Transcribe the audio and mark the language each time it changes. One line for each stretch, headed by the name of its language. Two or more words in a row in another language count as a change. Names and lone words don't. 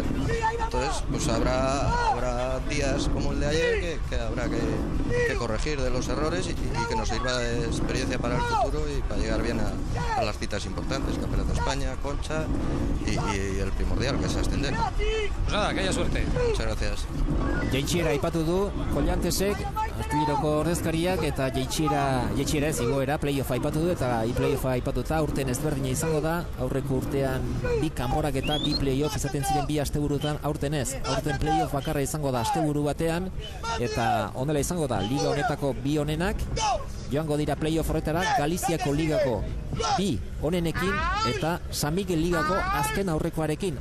Spanish: Entonces, pues habrá días como el de ayer que habrá que corregir de los errores y que nos sirva de experiencia para el futuro y para llegar bien a las citas importantes, Campeonato de España, Concha y el primordial, que es ascender. Pues nada, que haya suerte. Muchas gracias.
Basque: Jaitsiera aipatu du Kollantesek, Astilleroko ordezkariak, eta jaitsiera ez igoera playoff aipatu du, eta playoff aipatuta urten ezberdina izango da. Aurreko urtean 2 kanporak eta 2 playoff izaten ziren 2 asteburutan, aurten ez. Aurten playoff bakarra izango da asteburu batean, eta honela izango da liga honetako 2 onenak joango dira playoff horretara, Galiziako ligako 2 onenekin eta San Miguel ligako azken aurrekoarekin.